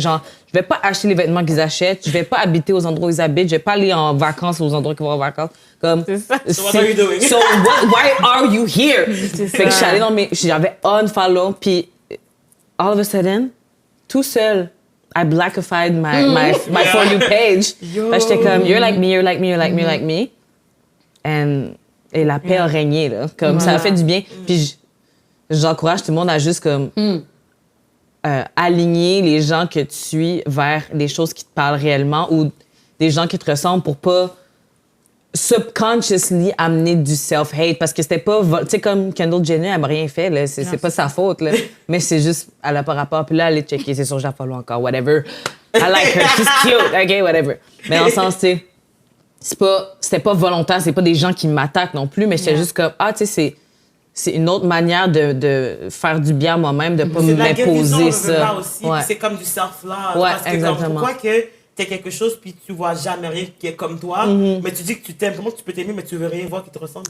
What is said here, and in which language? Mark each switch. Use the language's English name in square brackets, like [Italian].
[French] Genre, je vais pas acheter les vêtements qu'ils achètent, je vais pas habiter aux endroits où ils habitent, je vais pas aller en vacances aux endroits qu'ils vont en vacances. Comme, [English] So what are you doing? So why are you here? [French] Fait que je suis allée dans j'avais unfollow, puis [English] all of a sudden, [French] tout seul, [English] I blackified my For You page. [French] J'étais comme, [English] you're like me, you're like me, you're like me, you're like me. [French] Et la paix a régné, là. Comme, ça a fait du bien. Puis j'encourage tout le monde à juste comme aligner les gens que tu suis vers des choses qui te parlent réellement ou des gens qui te ressemblent pour pas subconsciously amener du self-hate parce que c'était pas... Tu sais, comme Kendall Jenner, elle m'a rien fait, là. C'est pas sa faute, là. Mais c'est juste, elle a pas rapport. Puis là, elle est checker, c'est sûr, je la follow encore, whatever. [English] I like her, she's cute, OK, whatever. [French] Mais dans le sens, tu sais, c'était pas volontaire, c'est pas des gens qui m'attaquent non plus, mais j'étais juste comme, tu sais, c'est une autre manière de faire du bien à moi-même, de pas m'imposer ça. Aussi, c'est comme du self-love. Ouais, parce que exactement. comme, pourquoi que t'es quelque chose puis tu vois jamais rien qui est comme toi, mais tu dis que tu t'aimes. Comment tu peux t'aimer mais tu veux rien voir qui te ressemble?